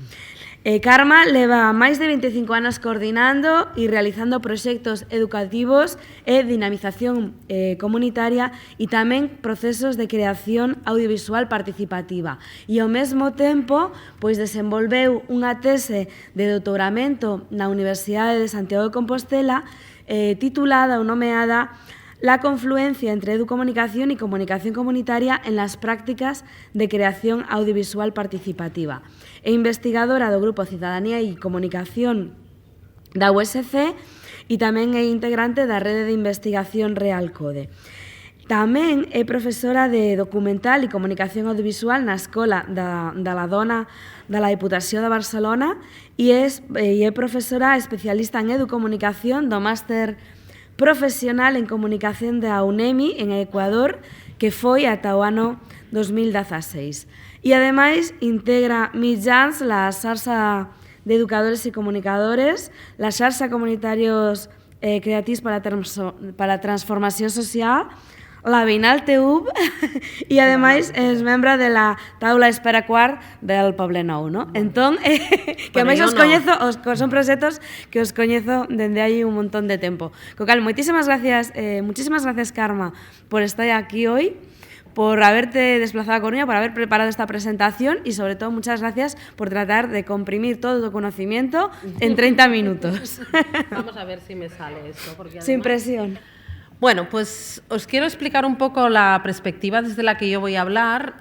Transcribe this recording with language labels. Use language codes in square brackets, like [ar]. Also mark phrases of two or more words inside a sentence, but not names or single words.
[gl] Carma leva máis de 25 anos coordinando e realizando proxectos educativos e dinamización comunitaria e tamén procesos de creación audiovisual participativa. E ao mesmo tempo, pois desenvolveu unha tese de doutoramento na Universidade de Santiago de Compostela titulada ou nomeada La confluencia entre educomunicación y comunicación comunitaria en las prácticas de creación audiovisual participativa. É investigadora do Grupo Cidadanía e Comunicación da USC e tamén é integrante da Rede de Investigación Realcode. Tamén é profesora de documental e comunicación audiovisual na Escola da la Dona de la Diputació de Barcelona e é profesora especialista en educomunicación do Máster Profesional en Comunicación da UNEMI en Ecuador, que foi ata o ano 2016. E, ademais, integra Mitjans, la xarxa de educadores e comunicadores, la xarxa comunitarios creatius para a transformació social, la Vinal TUB e, ademais, [ca] és membre de la taula Espera Quart del Poblenou, ¿no? [gl] Entón, que ademais os coñezo, son proxectos que os coñezo dende aí un montón de tempo. Co cal, moitísimas gracias, Carma, [es] por estar aquí hoy, por haberte desplazado a Coruña, por haber preparado esta presentación y, sobre todo, muchas gracias por tratar de comprimir todo tu conocimiento en 30 minutos. Vamos a ver si me sale esto. Porque además... Sin presión. Bueno, pues os quiero explicar un poco la perspectiva desde la que yo voy a hablar.